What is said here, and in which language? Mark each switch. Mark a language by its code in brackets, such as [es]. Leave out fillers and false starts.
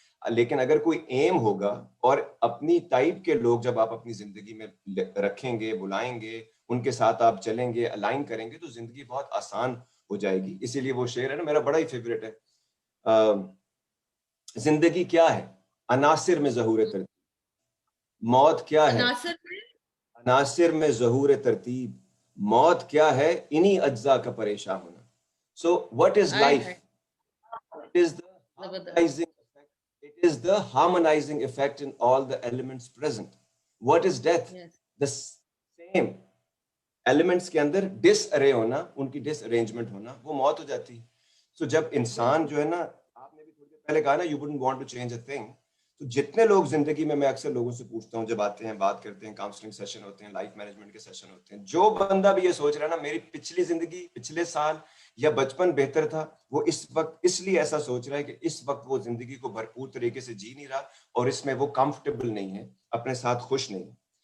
[ur] لیکن اگر کوئی ایم ہوگا اور اپنی ٹائپ کے لوگ جب آپ اپنی زندگی میں رکھیں گے, بلائیں گے, ان کے ساتھ آپ چلیں گے, الائن کریں گے, تو زندگی بہت آسان ہو جائے گی. اسی لیے وہ شعر ہے نا, میرا بڑا ہی فیوریٹ ہے, زندگی کیا ہے عناصر میں ظہور ترتیب, موت کیا ہے عناصر میں ظہور ترتیب, موت کیا ہے انہی اجزاء کا پریشان ہونا. [en] So what is life? It is the harmonizing effect. It is the harmonizing effect in all the elements present. What is death? The same elements [ur] کے اندر ڈس ارے ہونا, ان کی ڈس ارینجمنٹ ہونا, وہ موت ہو جاتی ہے. سو جب انسان جو ہے نا, آپ نے بھی تھوڑی دیر پہلے کہا نا, [en] you wouldn't want to change a thing. [ur] تو جتنے لوگ زندگی میں اکثر لوگوں سے پوچھتا ہوں, جب آتے ہیں بات کرتے ہیں, کاؤنسلنگ سیشن ہوتے ہیں, لائف مینجمنٹ کے سیشن ہوتے ہیں, جو بندہ بھی یہ سوچ رہا ہے نا میری پچھلی زندگی, پچھلے سال یا بچپن بہتر تھا, وہ اس وقت اس لیے ایسا سوچ رہا ہے کہ اس وقت وہ زندگی کو بھرپور طریقے سے جی نہیں رہا, اور اس میں وہ کمفرٹیبل نہیں ہے, اپنے ساتھ خوش نہیں ہے.